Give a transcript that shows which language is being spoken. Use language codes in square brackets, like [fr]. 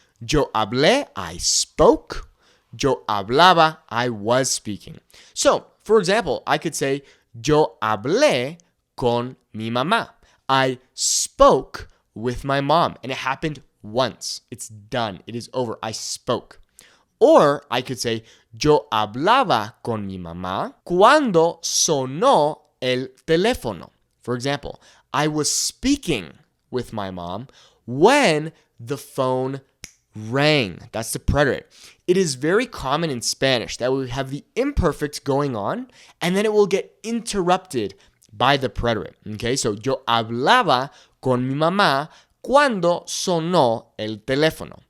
[es] Yo hablé, [en] I spoke. [es] Yo hablaba, [en] I was speaking. So, for example, I could say, [es] yo hablé con mi mamá. [en] I spoke with my mom, and it happened once. It's done. It is over. I spoke. Or I could say, [es] yo hablaba con mi mamá cuando sonó el teléfono. [en] For example, I was speaking with my mom when the phone rang. That's the preterite. It is very common in Spanish that we have the imperfect going on, and then it will get interrupted by the preterite. Okay, so [es] yo hablaba con mi mamá cuando sonó el teléfono.